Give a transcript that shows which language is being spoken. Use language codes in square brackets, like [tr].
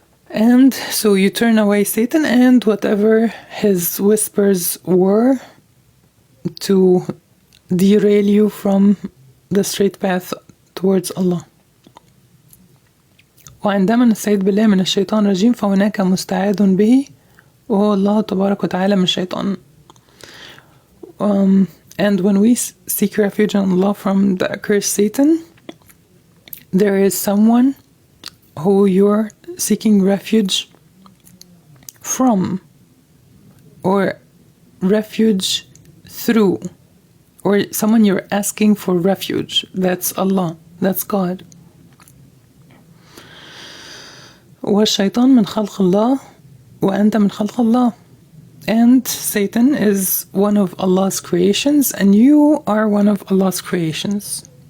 [en] And so you turn away Satan and whatever his whispers were to derail you from the straight path towards Allah. [ar] وعندما نستعيذ بالله من الشيطان الرجيم فهناك مستعاذ به وهو الله تبارك وتعالى من الشيطان. [en] And when we seek refuge in Allah from the accursed Satan, there is someone who you're seeking refuge from, or refuge through, or someone you're asking for refuge. That's Allah, that's God. [ar] والشيطان من خلق الله وأنت من خلق الله. [en] And Satan is one of Allah's creations and you are one of Allah's creations.